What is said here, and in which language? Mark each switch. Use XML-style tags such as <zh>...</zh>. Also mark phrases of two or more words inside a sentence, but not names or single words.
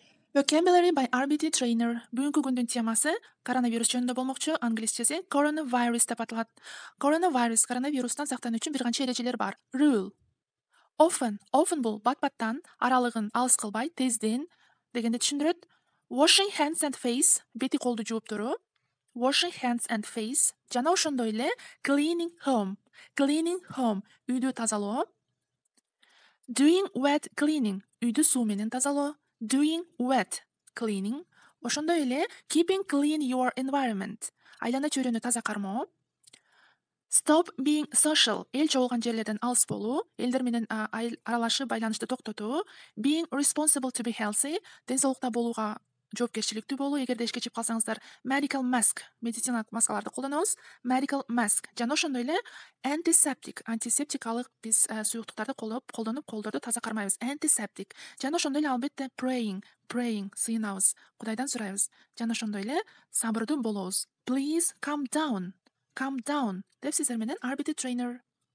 <en>Vocabulary by RBT Trainer.</en> <ky>Бүгүнкү күндүн темасы коронавирус жөнүндө болмокчу. Англисчеси coronavirus деп аталат. Coronavirus коронавирустан сактануу үчүн бир канча эрежелер бар. Rule. Often бул бат-баттан, аралыгын алыс кылбай, тезден дегенди түшүндүрөт.</ky> <en>Washing hands and face,</en> <ky>бети колду жууп туруу.</ky> <en>Washing hands and face.</en> <ky>Жана ошондой эле</ky> <en>cleaning home. Cleaning home,</en> <ky>үйдү тазалоо.</ky> <en>Doing wet cleaning,</en> <ky>үйдү суу менен тазалоо.</ky> <en>Doing wet cleaning.</en> <ky>Ошондой эле</ky> <en>keeping clean your environment,</en> <ky>айлана чөйрөнү таза кармоо.</ky> <en>Stop being social,</en> <ky>эл чогулган жерлерден алыс болуу, элдер менен аралашып байланышты токтотуу.</ky> <en>Being responsible to be healthy,</en> <ky>ден соолукта болууга жоопкерчиликтүү болуу. Эгерде ишке чыгып калсаңыздар,</ky> <en>medical mask,</en> <ky>медициналык маскаларды колдонобуз.</ky> <en>Medical mask.</en> <ky>Жана ошондой эле antiseptic, антисептикалык биз суюктуктарды колдонуп колдорду таза кармайбыз. Antiseptic. Жана ошондой эле албетте praying, сыйынабыз, Кудайдан сурайбыз. Жана ошондой эле сабырдуу болобуз.</ky> <en>Please calm down</en> <ky>деп сиздер менен RBT Trainer</ky>